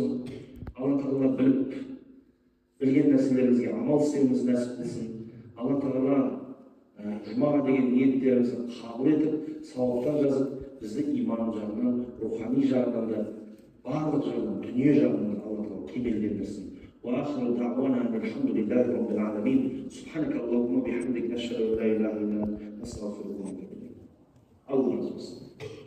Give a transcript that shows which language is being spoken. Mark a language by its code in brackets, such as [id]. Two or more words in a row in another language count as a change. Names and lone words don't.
[kk] Алла тағала білген нәрселерімізге амал істеуіміз нәсіп қылсын. Алла тағала жұмаға деген ниеттерімізді қабыл етіп, сауаптар жазып, бізді иман жағынан, рухани жағынан да, барлық жағынан, дүние жағынан Алла тағала кемелдендірсін. [ar] وآخر دعوانا الحمد لله رب العالمين سبحانك اللهم وبحمدك نشهد أن لا إله إلا أنت نستغفرك ونتوب إليك. الله